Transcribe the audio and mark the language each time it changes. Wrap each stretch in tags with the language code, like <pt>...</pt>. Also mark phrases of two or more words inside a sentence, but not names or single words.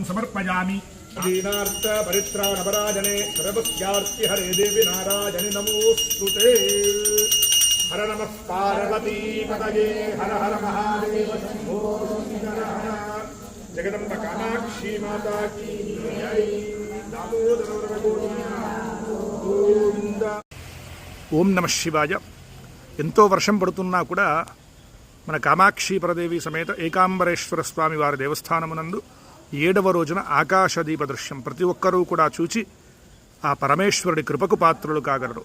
<sa>समर्पयामि दीनार्थ परित्राणपरायणे सर्वस्यार्ति हरे देवी नारायणि नमोस्तुते हर नमः पार्वती पतये हर हर महादेव शंभो शंकर जगदम्ब कामाक्षी</sa> <hi>माता की जय</hi> <sa>दामोदर गोविंद ఓం నమః శివాయ.</sa> <te>ఎంతో వర్షం పడుతున్నా కూడా మన కామాక్షి పరదేవి సమేత ఏకాంబరేశ్వర స్వామి వారి దేవస్థానమునందు 7వ రోజున ఆకాశదీప దృశ్యం ప్రతి ఒక్కరూ కూడా చూచి ఆ పరమేశ్వరుడి కృపకు పాత్రులు కాగలరు.</te>